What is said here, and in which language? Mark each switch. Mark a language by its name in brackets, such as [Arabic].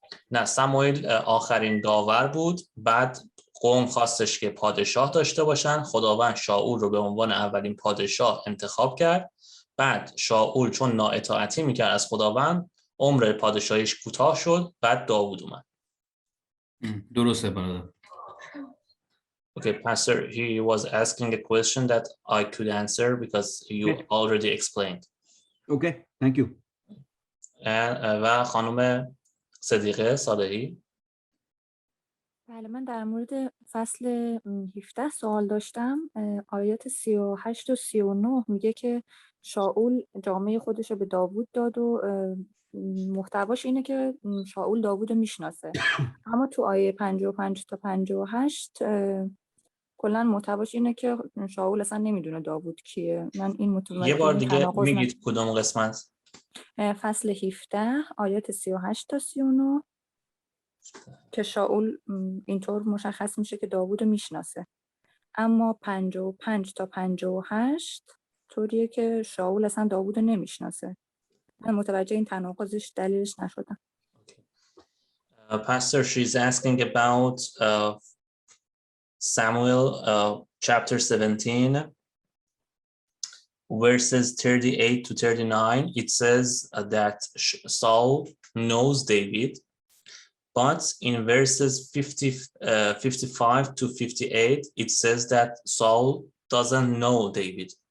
[Persian] نه، سمائیل آخرین داور بود، بعد قوم خواستش که پادشاه داشته باشن، خداوند شاول رو به عنوان اولین پادشاه انتخاب کرد، بعد شاول چون نااطاعتی میکرد از خداوند عمر پادشاهیش کوتاه شد، بعد داوود اومد. درسته برادر. [English] Okay, Pastor, he was asking a question that I could answer because you already explained. Okay, thank you. [Persian] و خانم صدیقه صالحی. بله، من در مورد فصل 17 سوال داشتم. آیات 38 و 39 میگه که شاول جامعه خودش رو به داوود داد و محتواش اینه که شاول داوود رو میشناسه. اما تو آیه 55 تا 58 کلا محتواش اینه که شاول اصلا نمیدونه داوود کیه. من این متوجه یه بار دیگه میگید کدوم قسمت؟ فصل 17 آیات 38 تا 39 که شاول اینطور مشخص میشه که داوود رو میشناسه. اما 55 تا 58 طوریه که شاول اصلا داوود رو نمیشناسه. من متوجه این تناقضش دلیلش نشدم. [English] Pastor, she's asking about Samuel chapter 17, verses 38 to 39. It says that Saul knows David, but in verses 55 to 58, it says that Saul doesn't know David.